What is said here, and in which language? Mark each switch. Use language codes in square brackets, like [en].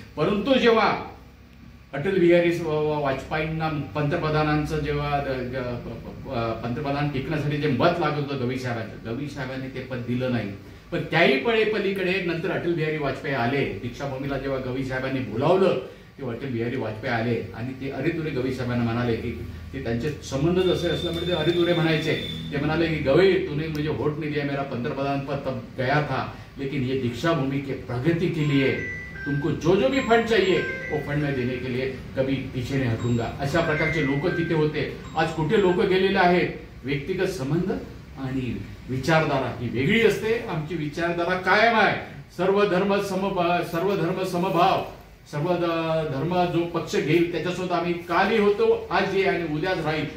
[mr] परंतु जेव्हा अटल बिहारी वाजपेयींना पंतप्रधानांचं जेव्हा पंतप्रधान टिकण्यासाठी जे मत लागत होतं गवई साहेबांनी ते पद दिलं नाही. पण त्याही पलीकडे नंतर अटल बिहारी वाजपेयी आले. दीक्षाभूमीला जेव्हा गवई साहेबांनी बोलावलं तेव्हा अटल बिहारी वाजपेयी आले आणि ते अरेतुरे गवई साहेबांना म्हणाले की ते त्यांचे संबंध जसे असल्यामुळे ते अरेतुरे म्हणायचे. ते म्हणाले की [hi] गवई तूने मुझे वोट नहीं दिया, मेरा पंतप्रधान पद तब गया था, लेकिन ये दीक्षाभूमी की प्रगति के लिए तुमको जो भी फंड चाहिए वो फंड में देने के लिए कभी पीछे नहीं हटूंगा. [mr] अशा प्रकारचे लोक तिथे होते. आज कुठे लोक गेलेले आहेत. व्यक्तिगत संबंध आणि विचारधारा ही वेगळी असते. आमची विचारधारा कायम आहे. सर्व धर्म समभाव, सर्व धर्म जो पक्ष घेईल त्याच्यासोबत आम्ही कालही होतो, आज ये आणि उद्याच राहील.